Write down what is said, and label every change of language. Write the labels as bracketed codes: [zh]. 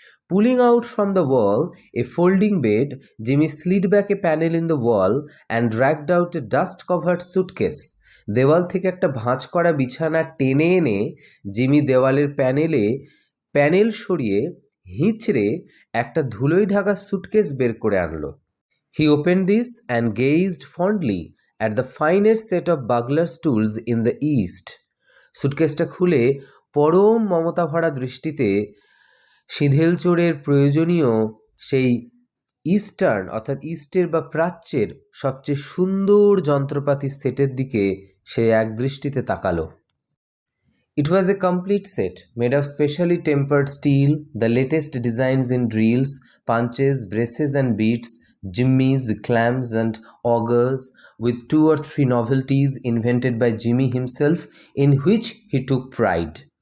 [en] Pulling out from the wall a folding bed, Jimmy slid back a panel in the wall and dragged out a dust-covered suitcase. [bn] দেওয়াল থেকে একটা ভাঁজ করা বিছানা টেনে এনে জিমি দেওয়ালের প্যানেল সরিয়ে হিঁচড়ে একটা ধুলোয় ঢাকা সুটকেস বের করে আনলো। [en] He opened this and gazed fondly at the finest set of burglar's tools in the East. [bn] সুটকেসটা খুলে পরম মমতা ভরা দৃষ্টিতে সিঁধেল চোরের প্রয়োজনীয় সেই ইস্টের বা প্রাচ্যের সবচেয়ে সুন্দর যন্ত্রপাতির সেটের দিকে সে এক দৃষ্টিতে তাকালো। [en] It was a complete set, made of specially tempered steel, the latest designs in drills, punches, braces and beads, jimmies, clamps and augers, with 2 or 3 novelties invented by Jimmy himself, in which he took pride.